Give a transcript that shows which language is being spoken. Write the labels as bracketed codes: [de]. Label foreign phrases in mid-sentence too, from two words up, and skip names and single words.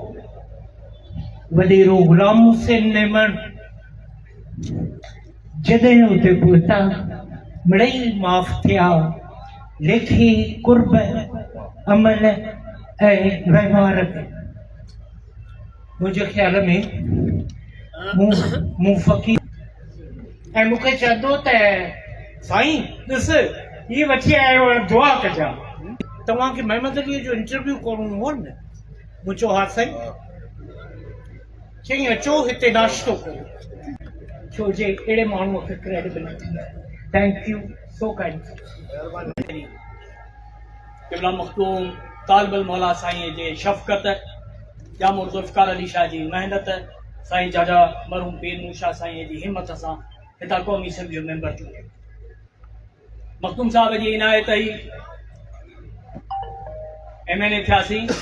[sd] वॾेरो ग़ुलाम हुसैन मेमण जॾहिं उते पहुता मिड़ई माफ़ थिया लेखे कुर्ब अमल ऐं वहिंवार मुंहिंजे ख़्याल में मूं फ़क़ीर ऐं मूंखे चवंदो त साईं ॾिस हीअ वठी आयो दुआ कजां तव्हांखे महमद अलीअ जो इंटरव्यू करणो हो न। मूं चयो हा साईं। चई अचो हिते नाश्तो कयो छो जे अहिड़े माण्हूअ खे क्रेडिबिलिटी आहे। [en] Thank you so kind. [sd] क़िबला मखदूम तालिबुल मौला साईं जे शफ़क़त जामो ज़ुल्फ़कार अली शाह जी महिनत साईं जाजा मरहूम पीर मूसा साईं जी हिम्मत सां हितां क़ौमी असम्बली जो मेंबर चूंडियो। मखदूम साहब जी इनायत ई MNA थियासीं।